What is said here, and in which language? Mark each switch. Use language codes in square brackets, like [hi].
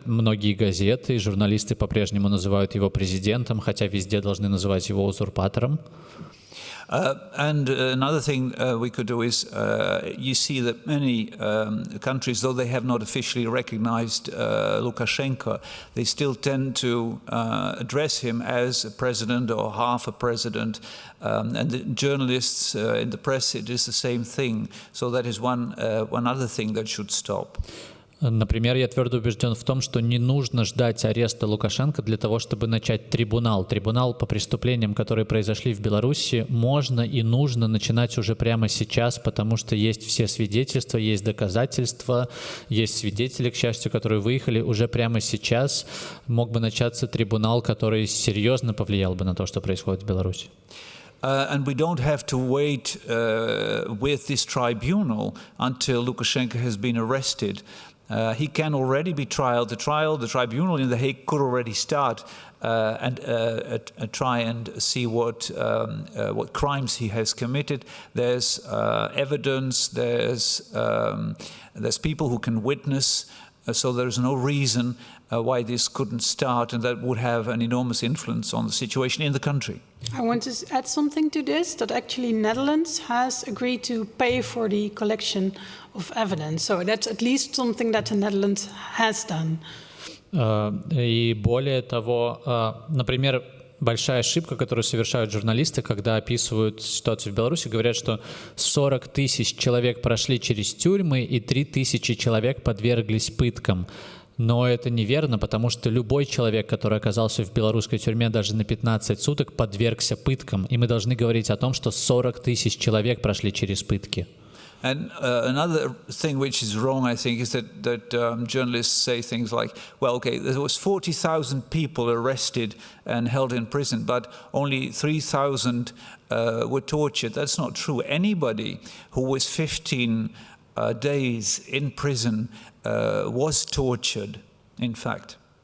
[ru] Многие газеты и журналисты по-прежнему называют его президентом, хотя везде должны называть его узурпатором. [en] And another thing we could do is, you see that many countries, though they have not officially recognized Lukashenko, they still tend to address him as a president or half a president. And the journalists in the press, it is the same thing. So that is one other thing that should stop. [ru] Например, я твердо убежден в том, что не нужно ждать ареста Лукашенко для того, чтобы начать трибунал. Трибунал по преступлениям, которые произошли в Беларуси, можно и нужно начинать уже прямо сейчас, потому что есть все свидетельства, есть доказательства, есть свидетели, к счастью, которые выехали. Уже прямо сейчас мог бы начаться трибунал, который серьезно повлиял бы на то, что происходит в Беларуси. [en] And we don't have to wait with this tribunal until Lukashenko has been arrested. He can already be trialed. The tribunal in The Hague could already start and try and see what crimes he has committed. There's evidence. There's people who can witness. So there's no reason why this couldn't start, and that would have an enormous influence on the situation in the country. I want to add something to this, that actually Netherlands has agreed to pay for the collection of evidence. So that's at least something that the Netherlands has done. [ru] И более того, например, большая ошибка, которую совершают журналисты, когда описывают ситуацию в Беларуси, говорят, что 40 тысяч человек прошли через тюрьмы и 3 тысячи человек подверглись пыткам. Но это неверно, потому что любой человек, который оказался в белорусской тюрьме даже на 15 суток, подвергся пыткам. И мы должны говорить о том, что 40 тысяч человек прошли через пытки. [en] And another thing which is wrong, I think, is that journalists say things like, well, okay, there was 40,000 people arrested and held in prison, but only 3,000 were tortured. That's not true. Anybody who was 15 days in prison was tortured, in fact.